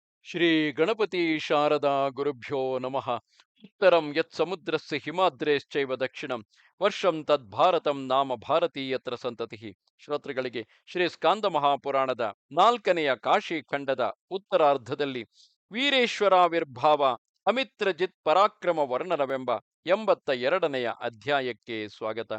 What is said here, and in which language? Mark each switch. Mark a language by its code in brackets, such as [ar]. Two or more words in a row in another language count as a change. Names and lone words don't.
[sa] ಶ್ರೀ ಗಣಪತಿ ಶಾರದಾ ಗುರುಭ್ಯೋ ನಮಃ. ಉತ್ತರಂ ಯತ್ ಸಮುದ್ರಸ್ಯ ಹಿಮಾದ್ರೇಶ್ಚೈವ ದಕ್ಷಿಣಂ ವರ್ಷಂ ತದ್ಭಾರತಂ ನಾಮ ಭಾರತೀಯತ್ರ ಸಂತತಿಃ. [kn] ಶ್ರೋತೃಗಳಿಗೆ ಶ್ರೀ ಸ್ಕಾಂದ ಮಹಾಪುರಾಣದ 4ನೆಯ ಕಾಶಿ ಖಂಡದ ಉತ್ತರಾರ್ಧದಲ್ಲಿ ವೀರೇಶ್ವರಾವಿರ್ಭಾವ ಅಮಿತ್ರಜಿತ್ ಪರಾಕ್ರಮ ವರ್ಣನವೆಂಬ 82ನೆಯ ಅಧ್ಯಾಯಕ್ಕೆ ಸ್ವಾಗತ.